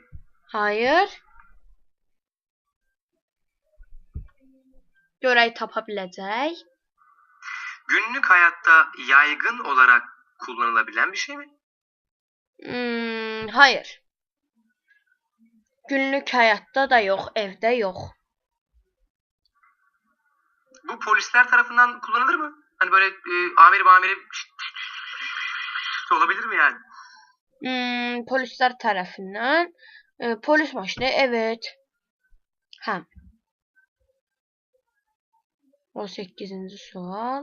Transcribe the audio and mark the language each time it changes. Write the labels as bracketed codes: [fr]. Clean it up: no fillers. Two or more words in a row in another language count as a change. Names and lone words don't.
[az] Hayır. Görək tapa biləcək. [tr] Günlük hayatta yaygın olarak kullanılabilen bir şey mi? Hayır. [az] Günlük həyatda da yox, evdə yox. [tr] Bu polisler tarafından kullanılır mı? Hani böyle amiri olabilir mi yani? [az] Polislər tərəfindən. Polis maşını, evet. Hə. 18. sual.